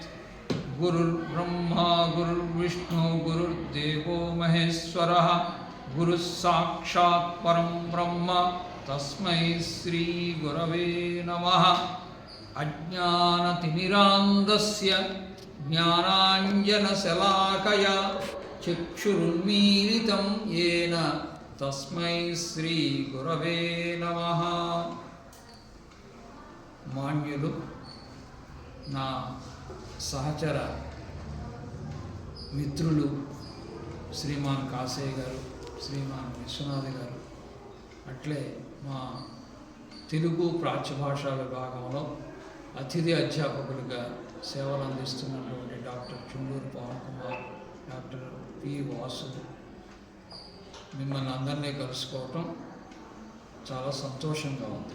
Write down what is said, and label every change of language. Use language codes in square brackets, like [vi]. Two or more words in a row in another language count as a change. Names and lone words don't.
[sa] गुरुर्ब्रह्मा गुरुर्विष्णु गुरुर्देवो महेश्वरः गुरुः साक्षात् परं ब्रह्म तस्मै श्री गुरवे नमः। अज्ञानतिमिरान्धस्य ज्ञानाञ्जनशलाकया चक्षुरुन्मीलितं येन तस्मै श्री गुरवे नमः। [te] మాన్యులు నా సహచర మిత్రులు శ్రీమాన్ కాసయ్య గారు, శ్రీమాన్ విశ్వనాథ్ గారు, అట్లే మా తెలుగు ప్రాచ్యభాషా విభాగంలో అతిథి అధ్యాపకులుగా సేవలు అందిస్తున్నటువంటి డాక్టర్ చుండూరు పవన్ కుమార్, డాక్టర్ పి వాసు, మిమ్మల్ని అందరినీ కలుసుకోవటం చాలా సంతోషంగా ఉంది.